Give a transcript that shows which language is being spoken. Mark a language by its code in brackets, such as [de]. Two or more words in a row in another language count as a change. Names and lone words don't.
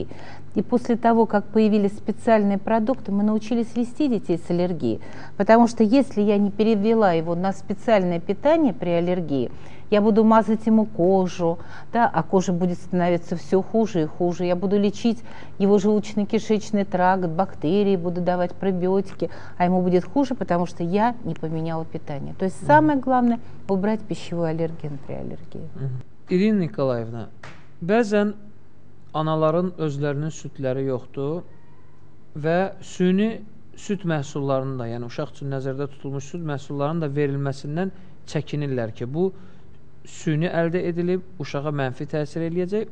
[ru] И после того, как появились специальные продукты, мы научились вести детей с аллергией, потому что если я не перевела его на специальное питание при аллергии, я буду мазать ему кожу, да, а кожа будет становиться все хуже и хуже. Я буду лечить его желудочно-кишечный тракт, бактерии, буду давать пробиотики, а ему будет хуже, потому что я не поменяла питание. То есть самое главное – убрать пищевой аллерген при аллергии. [az] İrin Nikolayevna, bəzən anaların özlərinin südləri yoxdur və süni süd məhsullarının da, yəni uşaq üçün nəzərdə tutulmuş süd məhsullarının da verilməsindən çəkinirlər ki, bu süni əldə edilib, uşağa mənfi təsir eləyəcək.